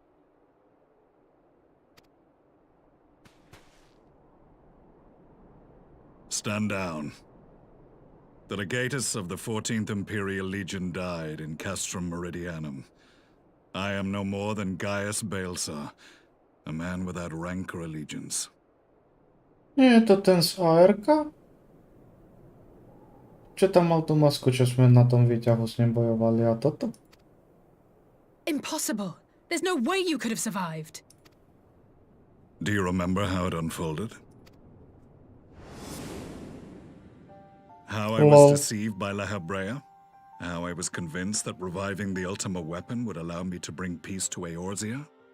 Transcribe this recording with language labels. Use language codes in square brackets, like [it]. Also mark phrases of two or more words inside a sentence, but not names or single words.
[en] Stand down. The legatus of the 14th Imperial Legion died in Castrum Meridianum. I am no more than Gaius Baelsar, a man without rank or allegiance. [pl] Nie, to ten z ARK? [sk] Czy tam mal tú masku, čo sme na tom výťahu s ním bojovali a toto? [en] Impossible! There's no way you could have survived! Do you remember how it unfolded? How I was deceived by La Habrea? How I was convinced that reviving the Ultima weapon would allow me to bring peace to Eorzea?